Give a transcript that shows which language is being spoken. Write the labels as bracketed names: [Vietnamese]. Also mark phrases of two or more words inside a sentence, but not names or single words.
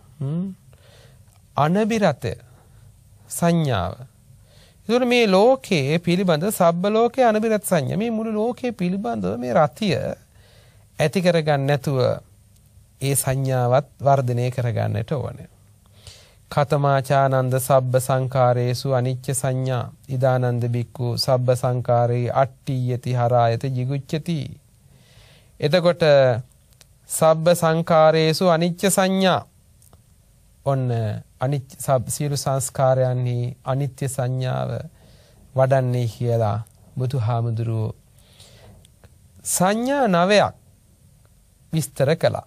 [Sinhala] අනබිරත සංඥාව. ඒතර මේ ලෝකයේ පිළිබඳ සබ්බ ලෝකයේ අනබිරත සංඥා. මේ මුළු ලෝකයේ පිළිබඳ මේ රතිය ඇති කරගන්න නැතුව ඒ සංඥාවත් වර්ධනය කරගන්නට ඕනේ. [Pali] කතමාචානන්ද සබ්බ සංකාරේසු අනිච්ච සංඥා ඉදානන්ද බික්ඛු සබ්බ සංකාරේ අට්ඨියති හරායත jigucchati. [Sinhala] එතකොට [Pali] සබ්බ සංකාරේසු අනිච්ච සංඥා [Sinhala] ඔන්න අනිත්‍ය සියලු සංස්කාරයන්හි අනිත්‍ය සංඥාව වඩන්නේ කියලා බුදුහාමුදුරුවෝ සංඥා 9ක් විස්තර කළා.